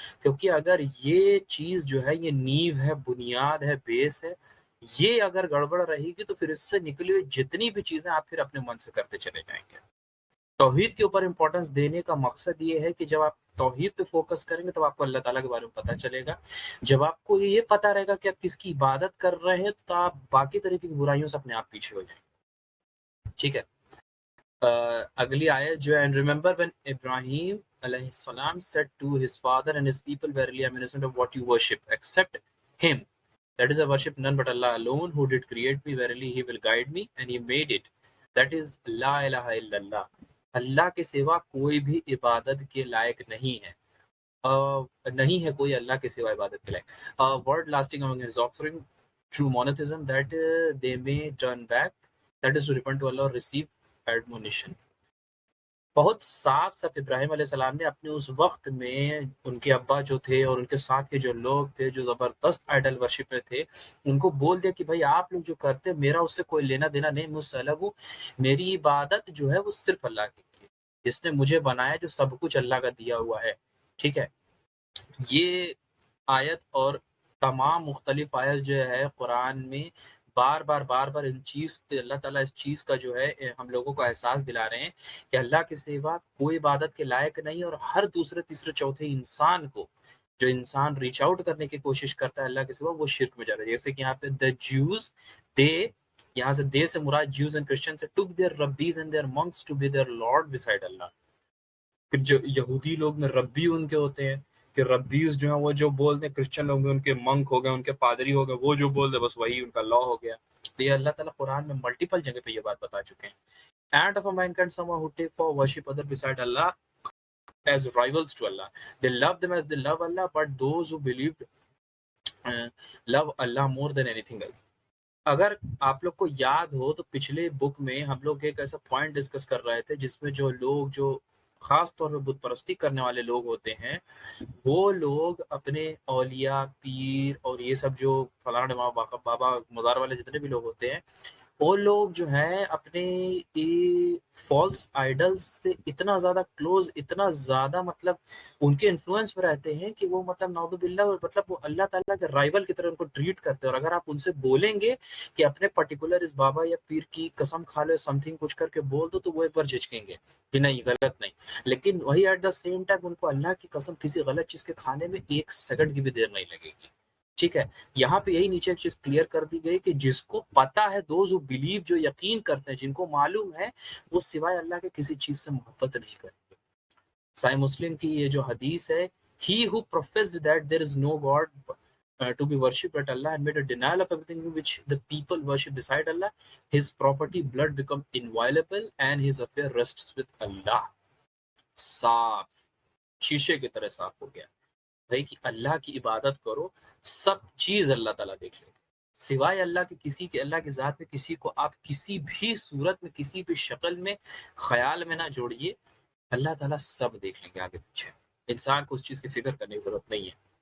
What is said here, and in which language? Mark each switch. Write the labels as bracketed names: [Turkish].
[Urdu] کیونکہ اگر یہ چیز جو ہے یہ نیو ہے، بنیاد ہے، بیس ہے، یہ اگر گڑبڑ رہے گی تو پھر اس سے نکلی ہوئی جتنی بھی چیزیں آپ پھر اپنے من سے کرتے چلے جائیں گے. توحید کے اوپر امپورٹنس دینے کا مقصد یہ ہے کہ جب آپ توحید پہ فوکس کریں گے تو آپ کو اللہ تعالیٰ کے بارے میں پتہ چلے گا. جب آپ کو یہ پتہ رہے گا کہ آپ کس کی عبادت کر رہے ہیں تو آپ باقی طریقے کی برائیوں سے اپنے آپ پیچھے ہو جائیں گے. ٹھیک ہے. اگلی آیت جو ہے [English] and remember when Ibrahim علیہ السلام said to his father and his people verily I am innocent of what you worship except him, that is I worship none but Allah alone who did create me, verily he will guide me and he made it, that is لا الہ الا اللہ. [Urdu] اللہ کے سوا کوئی بھی عبادت کے لائق نہیں ہے، نہیں ہے کوئی اللہ کے سوا عبادت کے لائق. [English] word lasting among his offspring true monotheism that they may turn back, that is to repent to Allah or receive admonition. [Urdu] بہت صاف صاف ابراہیم علیہ السلام نے اپنے اس وقت میں ان کے ابا جو تھے اور ان کے ساتھ کے جو لوگ تھے جو زبردست آئیڈل ورشپ میں تھے، ان کو بول دیا کہ بھائی آپ لوگ جو کرتے میرا اس سے کوئی لینا دینا نہیں، مجھ سے الگ ہوں، میری عبادت جو ہے وہ صرف اللہ کی ہے. جس نے مجھے بنایا جو سب کچھ اللہ کا دیا ہوا ہے. ٹھیک ہے. یہ آیت اور تمام مختلف آیت جو ہے قرآن میں بار بار ان چیز اللہ تعالیٰ اس چیز کا جو ہے ہم لوگوں کو احساس دلا رہے ہیں کہ اللہ کے سوا کوئی عبادت کے لائق نہیں. اور ہر دوسرے تیسرے چوتھے انسان کو جو انسان ریچ آؤٹ کرنے کی کوشش کرتا ہے اللہ کے سوا وہ شرک میں جا رہا ہے. جیسے کہ یہاں پہ [English] the Jews they, [Urdu] یہاں سے [English] they [Urdu] سے مراد [English] Jews and Christian سے took their rabbis and their monks to be their lord beside Allah. [Urdu] کہ جو یہودی لوگ میں ربی ان کے ہوتے ہیں کہ ربیز جو ہیں وہ جو بولتے ہیں، کرسچن لوگ میں ان کے منک ہو گئے، ان کے پادری ہو گئے، وہ جو بول دے بس وہی ان کا لا ہو گیا. تو یہ اللہ تعالیٰ قرآن میں ملٹیپل جگہ پہ یہ بات بتا چکے ہیں. [English] And of a mankind someone who take for worship other beside Allah as rivals to Allah. They love them as they love Allah, but those who believed love Allah more than anything else. [Urdu] اگر آپ لوگ کو یاد ہو تو پچھلے بک میں ہم لوگ ایک ایسا پوائنٹ ڈسکس کر رہے تھے جس میں جو لوگ جو خاص طور پہ بت پرستی کرنے والے لوگ ہوتے ہیں وہ لوگ اپنے اولیاء پیر اور یہ سب جو فلاں بابا مزار والے جتنے بھی لوگ ہوتے ہیں وہ لوگ جو ہیں اپنے فالس آئیڈلز سے اتنا زیادہ کلوز، اتنا زیادہ مطلب ان کے انفلوئنس میں رہتے ہیں کہ وہ مطلب نعوذ باللہ مطلب وہ اللہ تعالیٰ کے رائول کی طرح ان کو ٹریٹ کرتے ہیں. اور اگر آپ ان سے بولیں گے کہ اپنے پرٹیکولر اس بابا یا پیر کی قسم کھا لو، [English] something [Urdu] کچھ کر کے بول دو، تو وہ ایک بار جھجکیں گے کہ نہیں غلط نہیں. لیکن وہی [English] at the same time [Urdu] ان کو اللہ کی قسم کسی غلط چیز کے کھانے میں ایک سیکنڈ کی بھی دیر نہیں لگے گی. ٹھیک ہے. یہاں پہ یہی نیچے ایک چیز کلیئر کر دی گئی کہ جس کو پتا ہے، [English] those who believe, [Urdu] جو یقین کرتے ہیں، جن کو معلوم ہے، وہ سوائے اللہ کے کسی چیز سے محبت نہیں کریں گے. صحیح مسلم کی یہ جو حدیث ہے، [English] he who professed that there is no God to be worshipped but Allah and made a denial of everything which the people worship beside Allah, his property blood become inviolable and his affair rests with Allah. [Urdu] صاف شیشے کی طرح صاف ہو گیا بھائی کہ اللہ کی عبادت کرو، سب چیز اللہ تعالیٰ دیکھ لے گا. سوائے اللہ کے کسی کے، اللہ کی ذات میں کسی کو آپ کسی بھی صورت میں، کسی بھی شکل میں، خیال میں نہ جوڑیے. اللہ تعالیٰ سب دیکھ لیں گے آگے پیچھے. انسان کو اس چیز کی فکر کرنے کی ضرورت نہیں ہے.